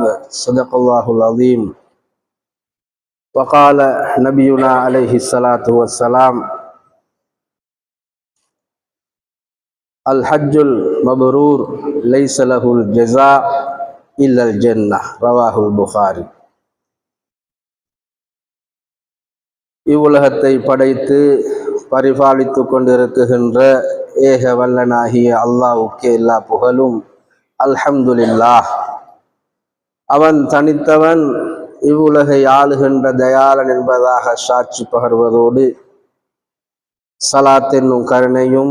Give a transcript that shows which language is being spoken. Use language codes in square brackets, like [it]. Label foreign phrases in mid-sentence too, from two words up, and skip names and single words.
[ar] صدق الله العظيم. وقال نبينا عليه الصلاة والسلام: الحج المبرور ليس له الجزاء إلا الجنة. رواه البخاري. [ta] இவ்வுலகத்தை படைத்து பரிபாலித்து கொண்டிருக்கின்ற ஏக வல்லனாகிய அல்லாஹ்வுக்கே எல்லா புகழும். அல்ஹம்துலில்லாஹ். அவன் தனித்தவன், இவ்வுலகை ஆளுகின்ற தயாளன் என்பதாக சாட்சி பகர்வதோடு, சலாத் என்னும் கருணையும்